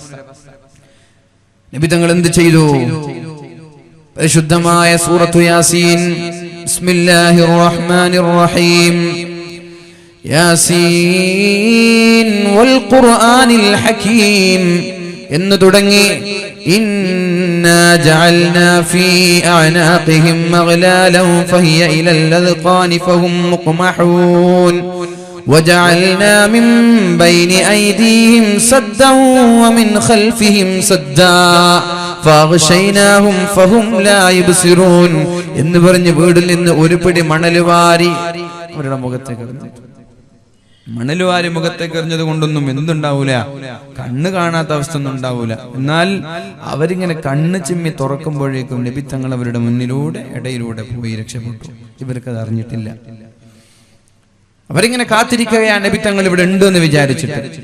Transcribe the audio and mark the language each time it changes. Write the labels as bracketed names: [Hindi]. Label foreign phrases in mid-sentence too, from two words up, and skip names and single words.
[Malayalam] നബി തങ്ങൾ എന്ത് ചെയ്തു പരിശുദ്ധമായ സൂറത്തു യാസീൻ [Arabic] بسم الله الرحمن الرحيم يس والقرآن الحكيم [Malayalam] എന്ന് തുടങ്ങി [Arabic] إنا جعلنا في أعناقهم أغلالا فهي إلى الأذقان فهم مقمحون وجعلنا من بين أيديهم سدا ومن خلفهم سدا فأغشيناهم فهم لا يبصرون [Malayalam] എന്ന് പറഞ്ഞ് വീടിൽ നിന്ന് ഒരു പിടി മണലുവാരി അവരുടെ മുഖത്തേക്ക് എറിഞ്ഞു മണലുവാരി മുഖത്തേക്ക് എറിഞ്ഞത് കൊണ്ടൊന്നും എന്തുണ്ടാവൂല കണ്ണ് കാണാത്ത അവസ്ഥ ഒന്നും ഉണ്ടാവൂല എന്നാൽ അവരിങ്ങനെ കണ്ണ് ചിമ്മി തുറക്കുമ്പോഴേക്കും നബി തങ്ങൾ അവരുടെ മുന്നിലൂടെ ഇടയിലൂടെ പോയി രക്ഷപ്പെട്ടു ഇവർക്കത് അറിഞ്ഞിട്ടില്ല അവരിങ്ങനെ കാത്തിരിക്കുകയാണ് നബി തങ്ങൾ ഇവിടെ ഉണ്ട് എന്ന് വിചാരിച്ചിട്ട്